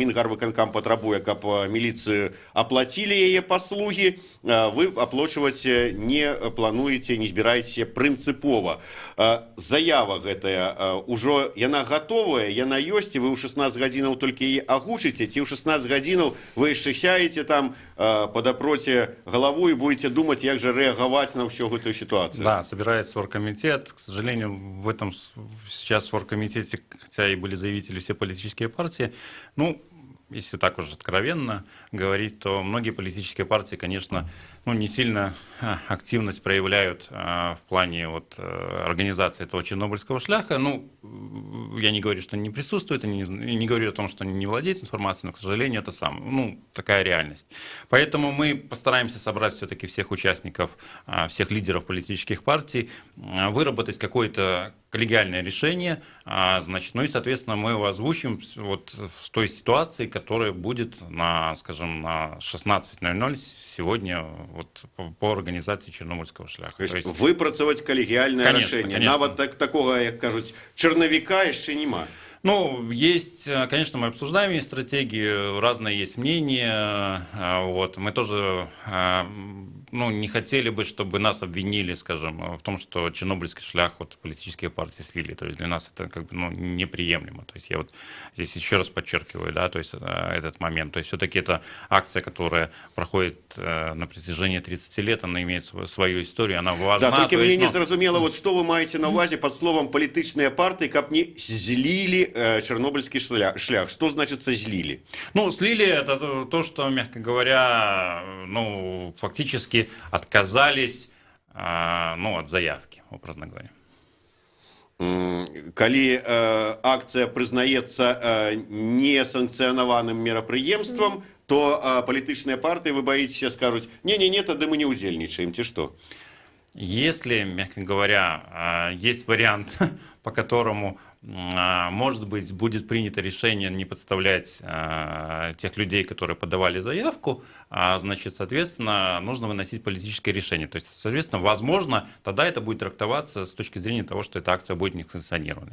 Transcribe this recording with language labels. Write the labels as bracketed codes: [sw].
[be] Мінгарвыканкам патрабуе, каб міліцыю аплацілі яе паслугі, вы аплачваць не плануеце, не збіраеце прынцыпова. Заява гэтая ўжо яна гатовая, яна ёсць, і вы ў 16 гадзінаў толькі яе агучыце, ці ў 16 гадзінаў вы яшчэ сяеце там падапроце [ru] голову и будете думать, как же реагировать на всю эту ситуацию. Да, собирается оргкомитет. К сожалению, в этом сейчас в оргкомитете, хотя и были заявители все политические партии, ну, если так уж откровенно говорить, то многие политические партии, конечно, ну, не сильно активность проявляют в плане вот, организации этого чернобыльского шляха. Ну, я не говорю, что они не присутствуют, не говорю о том, что они не владеют информацией, но, к сожалению, это ну, такая реальность. Поэтому мы постараемся собрать все-таки всех участников, всех лидеров политических партий, выработать какое-то коллегиальное решение, значит, ну и, соответственно, мы его озвучим вот в той ситуации, которая будет на, скажем, на 16:00 сегодня вот, по организации чернобыльского шляха. [be] То есть выпрацаваць калегіальнае рашэнне. Нават такого, як кажуць, чарнавіка яшчэ нема. [ru] Ну, есть, конечно, мы обсуждаем есть стратегии, разные есть мнения. Вот. Мы тоже ну, не хотели бы, чтобы нас обвинили, скажем, в том, что чернобыльский шлях вот, политические партии слили. То есть для нас это как бы, ну, неприемлемо. То есть я вот здесь еще раз подчеркиваю, да, то есть этот момент. То есть все-таки это акция, которая проходит на протяжении 30 лет, она имеет свою историю, она важна. [be] Да, только мне не зразумела, вот что вы маете на увазе под словом политичные партии, как не злили чернобыльский шлях. [ru] Что значит злили? Ну, слили это то, что, мягко говоря, ну, фактически отказались ну, от заявки, образно говоря. [be] Калі акция прызнаецца несанкцыянаваным мерапрыемствам, то палітычныя партыі, [ru] вы боитесь, скажут, [be] не-не-не, тады мы не удзельнічаем, ці што? [ru] Если, мягко говоря, есть вариант, по которому, может быть, будет принято решение не подставлять тех людей, которые подавали заявку, значит, соответственно, нужно выносить политическое решение. То есть, соответственно, возможно, тогда это будет трактоваться с точки зрения того, что эта акция будет несанкционирована.